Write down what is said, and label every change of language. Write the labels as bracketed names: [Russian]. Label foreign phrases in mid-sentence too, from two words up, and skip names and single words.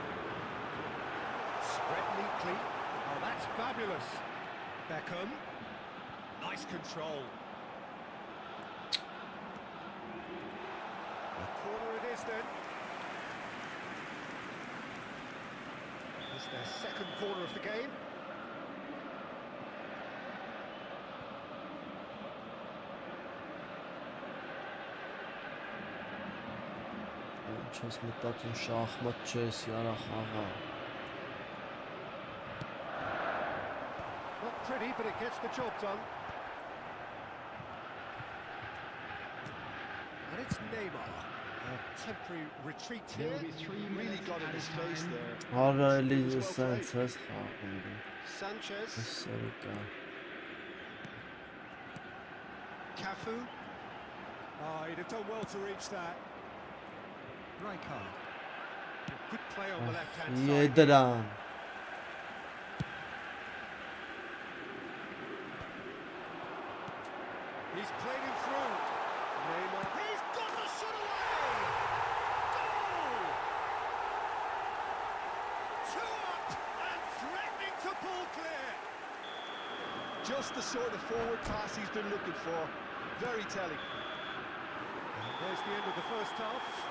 [English] Spread neatly. Oh, that's fabulous. Beckham. Nice control. A corner it is then. It's their second corner of the game. [Armenian] Չես մտածում շախմատ չես, яра խաղա [English] Not pretty, but it gets the job done. And it's Neymar. A temporary retreat There here. will be 3 Really minutes got in added his face time. there. [Armenian] Արա էլի սենց ես խաղում [English] Sanchez. Սերիկա Cafu. Oh, he'd have done well to reach that. Rijkaard. Good play on the left-hand side. Եդրան He's played him through. Neymar. He's got the shot away! Goal! 2 up and threatening to pull clear. Just the sort of forward pass he's been looking for. Very telling. And there's the end of the first half.